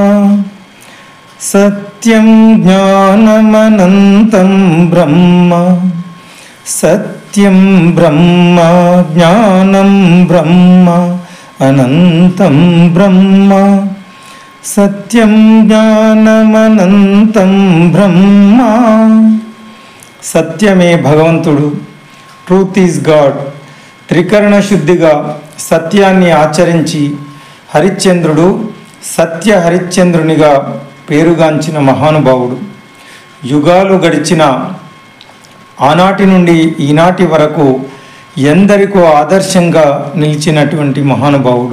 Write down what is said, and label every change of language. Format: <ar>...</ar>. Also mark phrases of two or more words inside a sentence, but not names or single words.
<sa>सत्यं ज्ञानमनन्तं ब्रह्म सत्यं ब्रह्म ज्ञानं ब्रह्म अनन्तं ब्रह्म सत्यं ज्ञानमनन्तं ब्रह्म</sa> <te>సత్యమే భగవంతుడు.</te> <en>Truth is God.</en> <te>త్రికరణ శుద్ధిగా సత్యాన్ని ఆచరించి హరిశ్చంద్రుడు సత్య హరిశ్చంద్రునిగా పేరుగాంచిన మహానుభావుడు. యుగాలు గడిచిన ఆనాటి నుండి ఈనాటి వరకు ఎందరికో ఆదర్శంగా నిలిచినటువంటి మహానుభావుడు.</te>